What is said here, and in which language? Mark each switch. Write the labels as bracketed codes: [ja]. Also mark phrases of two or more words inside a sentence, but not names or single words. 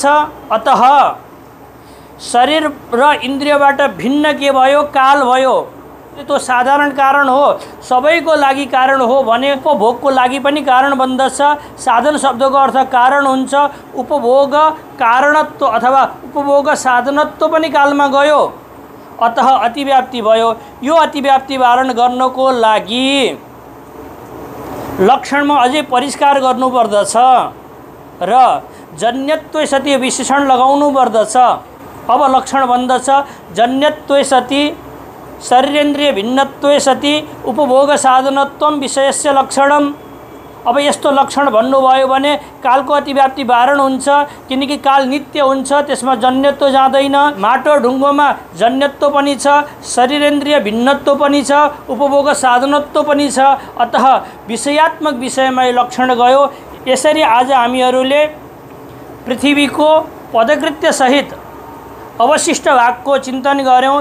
[ne] अतः शरीर र इन्द्रियबाट भिन्न के भयो? काल भयो। त्यो साधारण कारण हो, सबैको लागि कारण हो भने उपभोगको लागि पनि कारण बन्दछ। साधन शब्दको अर्थ कारण हुन्छ। उपभोग कारणत्व अथवा उपभोग साधनत्व पनि कालमा गयो। अतः अतिव्याप्ति भयो। यो अतिव्याप्ति वारण गर्नको लागि लक्षणमा अझै परिष्कार गर्नुपर्दछ र [sa] जन्यत्व सति [ne] विशेषण लगाउनु पर्दछ। अब लक्षण बन्दछ [sa] जन्यत्व सति शरीरेन्द्रिय भिन्नत्व सति उपभोग साधनत्व विषयस्य लक्षणम। [ne] अब यस्तो लक्षण भन्नुभयो भने कालको अतिव्याप्ति वारण हुन्छ, किनकि काल नित्य हुन्छ, त्यसमा जन्यत्व जाँदैन। माटो ढुङ्गोमा जन्यत्व पनि छ, शरीरेन्द्रिय भिन्नत्व पनि छ, उपभोग साधनत्व पनि छ। अतः विषयात्मक विषयमा यो लक्षण गयो। यसरी आज हामीहरूले पृथ्वीको पदकृत्य सहित अवशिष्ट भागको चिन्तन गर्यौं।